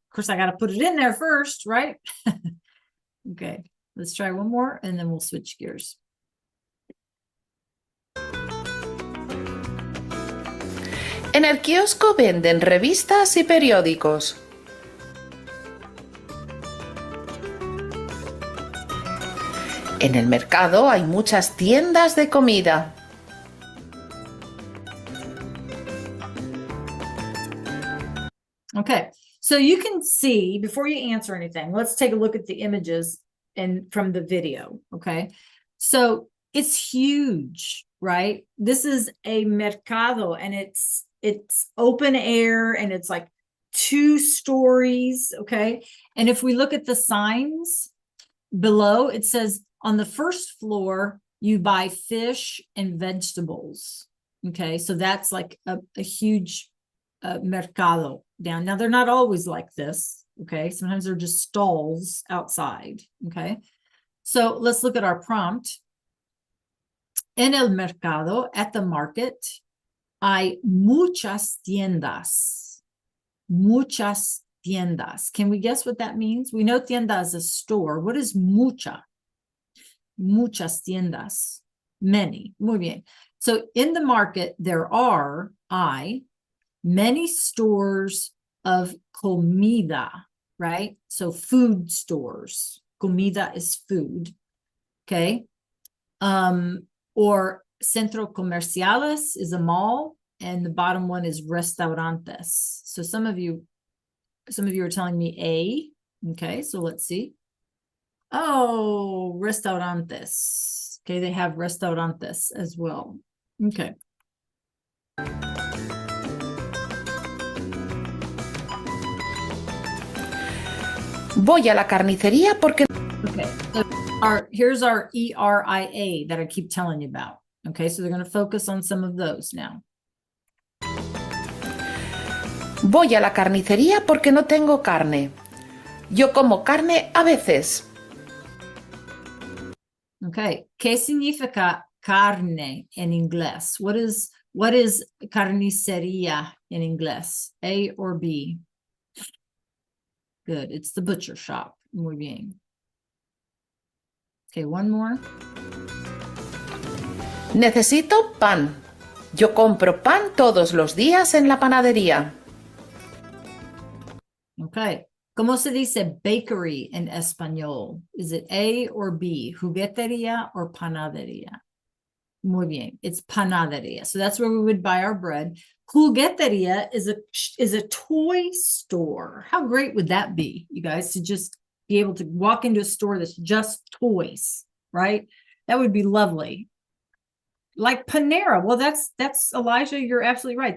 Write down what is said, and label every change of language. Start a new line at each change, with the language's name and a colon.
English: Of course, I got to put it in there first, right? Okay, let's try one more and then we'll switch gears.
Spanish: En el kiosco venden revistas y periódicos. En el mercado hay muchas tiendas de comida.
English: Okay, so you can see, before you answer anything, let's take a look at the images and from the video, okay? So it's huge, right? This is a mercado and it's open air and it's like 2 stories, okay? And if we look at the signs below, it says on the first floor, you buy fish and vegetables, okay? So that's like a huge mercado down. Now, they're not always like this, okay? Sometimes they're just stalls outside, okay? So let's look at our prompt.
Spanish: En el mercado,
English: at the market,
Spanish: hay muchas tiendas. Muchas tiendas.
English: Can we guess what that means? We know tienda is a store. What is mucha?
Spanish: Muchas tiendas.
English: Many.
Spanish: Muy bien.
English: So in the market, there are, many stores of comida, right? So food stores. Comida is food. Okay. Or centro comerciales is a mall, and the bottom one is restaurantes. So some of you are telling me A. Okay, so let's see. Oh, restaurantes. Okay, they have restaurantes as well. Okay.
Spanish: Voy a la carnicería porque...
English: Okay, so here's our ERIA that I keep telling you about. Okay, so they're going to focus on some of those now.
Spanish: Voy a la carnicería porque no tengo carne. Yo como carne a veces. Okay, ¿qué significa carne en inglés?
English: What is carnicería in inglés? A or B? Good, it's the butcher shop.
Spanish: Muy bien.
English: Okay, one more.
Spanish: Necesito pan. Yo compro pan todos los días en la panadería. Okay, ¿cómo se dice bakery in español?
English: Is it A or B? Juguetería or panadería?
Spanish: Muy bien, it's panadería.
English: So that's where we would buy our bread. Juguetería is a toy store. How great would that be, you guys, to just be able to walk into a store that's just toys, right? That would be lovely. Like Panera. Well, that's Elijah, you're absolutely right.